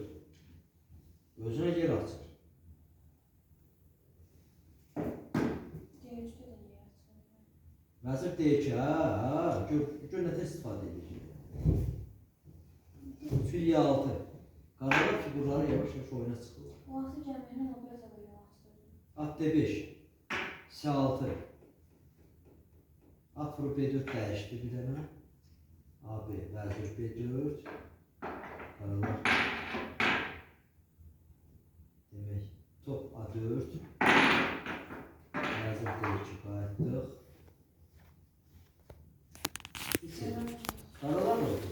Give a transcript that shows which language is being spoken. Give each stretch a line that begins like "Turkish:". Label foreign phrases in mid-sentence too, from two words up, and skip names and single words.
Azerbaijani: Özünə yer açır. Vəzir D2. Gör nətə istifadə edir. Fil Y6. Qaralar figurları yavaş-yavaş oyuna çıxırlar. O vaxtı gəlməyinə o biraz da böyle At D5. C6. At vurub B4 dəyişdi bir dənə. AB, vəzir B4. Qaralar. Demək, top A4. Vəzir D2 qayıtdıq. Qaralar oldu.